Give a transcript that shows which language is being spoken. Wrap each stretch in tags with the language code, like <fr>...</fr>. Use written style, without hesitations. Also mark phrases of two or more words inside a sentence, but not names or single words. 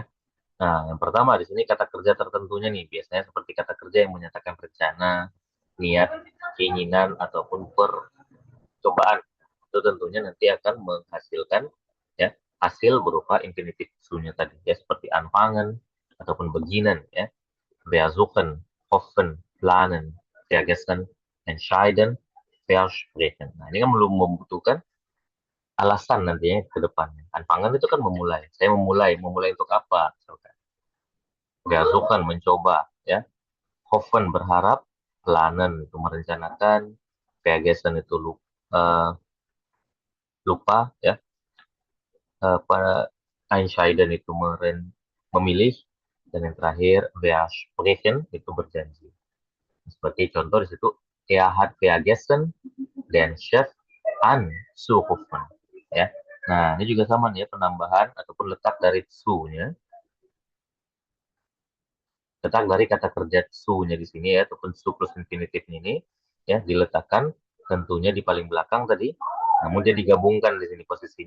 <id>Nah, yang pertama di sini kata kerja tertentunya nih, biasanya seperti kata kerja yang menyatakan rencana, niat, keinginan ataupun percobaan. Itu tentunya nanti akan menghasilkan ya hasil berupa infinitif su-nya tadi ya, seperti</id> <de>anfangen ataupun beginnen</de> <id>ya,</id> <de>versuchen, hoffen, planen, vergessen, entscheiden, versprechen.</de> <id>Nah, ini kan belum membutuhkan alasan nantinya ke depannya. Anfangen itu kan memulai. Saya memulai untuk apa? Misalkan. Versuchen mencoba ya. Hoffen berharap, planen itu merencanakan, vergessen itu lupa ya. Pada Einstein itu memilih, dan yang terakhir versprechen itu berjanji. Seperti contoh di situ,</id> <de>er hat vergessen den Chef anzurufen ya.</de> <id>Nah, ini juga sama nih ya, penambahan ataupun letak dari su-nya. Letak dari kata kerja su-nya di sini ya, ataupun su plus infinitif ini ya, diletakkan tentunya di paling belakang tadi. Namun dia digabungkan di sini posisinya.</id>